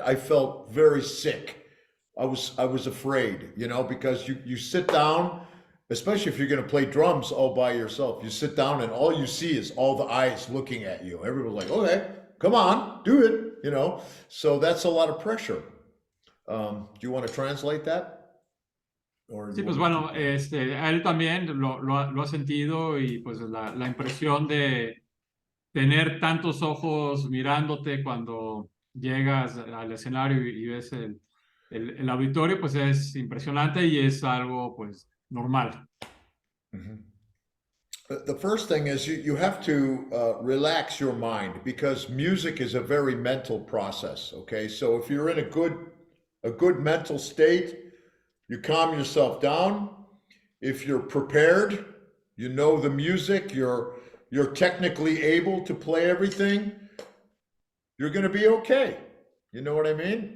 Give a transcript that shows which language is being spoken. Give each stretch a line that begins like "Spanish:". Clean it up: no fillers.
English: I felt very sick. I was afraid, you know, because you sit down, especially if you're going to play drums all by yourself. You sit down and all you see is all the eyes looking at you. Everyone's like, okay, come on, do it, you know. So that's a lot of pressure. Do you want to translate that?
Spanish: Sí, pues bueno, a él también lo ha sentido y pues la impresión de tener tantos ojos mirándote cuando llegas al escenario y ves el auditorio, pues es impresionante y es algo pues normal. Mm-hmm.
English: The first thing is you have to relax your mind, because music is a very mental process. Okay, so if you're in a good mental state, you calm yourself down. If you're prepared, you know the music, you're technically able to play everything, you're going to be okay. You know what I mean?